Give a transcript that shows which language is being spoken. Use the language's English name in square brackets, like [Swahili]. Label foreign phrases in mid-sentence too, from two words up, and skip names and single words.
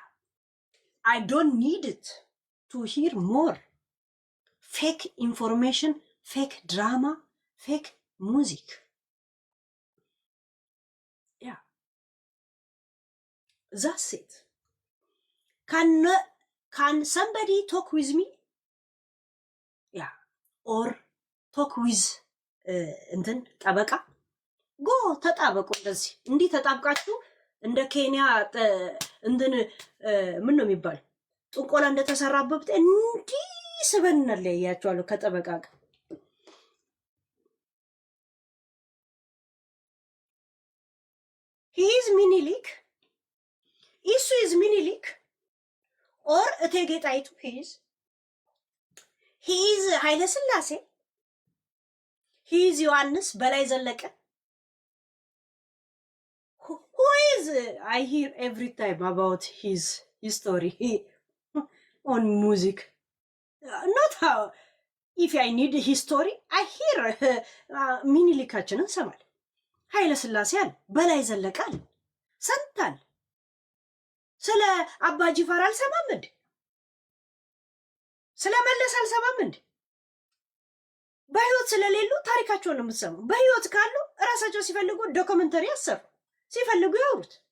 [English] I don't need it to hear more fake information, fake drama, fake music. Yeah. That's it. Can somebody talk with me? Yeah. Or talk with [Amharic] እንትን ጠበቃ ጎ ተጣበቁ። እንደዚህ እንዲህ ተጣብቃችሁ እንደ ኬንያ እንትን ምን ነው የሚባል ጥንቆላ እንደተሰራበት እንዲህ ስበናል ያያቸዋለሁ ከጠበቃ ጋር። [English] he is Minilik, እሱ is Minilik or እቴጌ ጣይቱ he is ኃይለ ሥላሴ he is ዮሐንስ በላይ ዘለቀ. Who is I hear every time about his history on music. Not how if I need history I hear [Amharic] ሚኒሊካችንን ሰማል። ኃይለ ሥላሴ አለ፣ በላይ ዘለቀ አለ፣ ሰንታል። ስለ አባ ጂፋር አልሰማም እንዴ? ስለ መለስ አልሰማም እንዴ? በህይወት በህይወት ስለሌሉ ታሪካቸውን ነው የምትሰሙ። በህይወት ካሉ እራሳቸው ሲፈልጉ ዶክመንተሪ ያሰሩ፣ ሲፈልጉ ያወሩት።